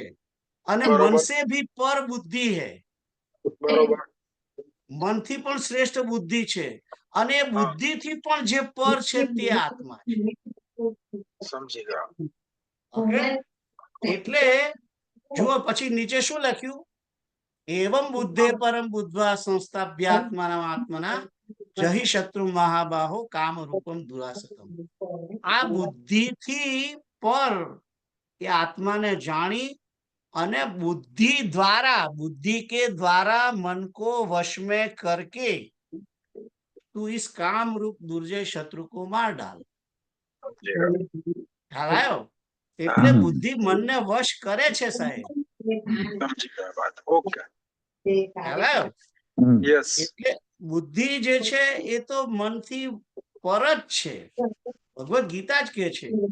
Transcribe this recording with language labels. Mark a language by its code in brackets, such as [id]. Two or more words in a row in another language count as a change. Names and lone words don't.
[hi] અને मनसे भी पर बुद्धि है. [gu] બરોબર. મનથી પણ શ્રેષ્ઠ બુદ્ધિ છે અને એ બુદ્ધિથી પણ જે પર છે તે આત્મા છે. સમજી ગયા. ઓકે, એટલે જુઓ, પછી નીચે શું લખ્યું? [sa] एवं बुद्धे परम बुद्ध्वा संस्थाप्यात्मानम् आत्मना जहि शत्रु महाबाहो काम रूपम दुरासतम। [gu] આ બુદ્ધિથી પર એ આત્માને જાણી અને [hi] बुद्धि द्वारा, बुद्धि के द्वारा मन को वश में करके तू इस काम रूप दुर्जय शत्रु को मार डाल। [gu] ખ્યાલ આવ્યો? એટલે બુદ્ધિ મનને વશ કરે છે સાહેબ, સમજી ગયા વાત. ઓકે, ખ્યાલ આવ્યો? યસ. એટલે બુદ્ધિ જે છે એ તો મનથી પર જ છે, ભગવદ ગીતા જ કે છે.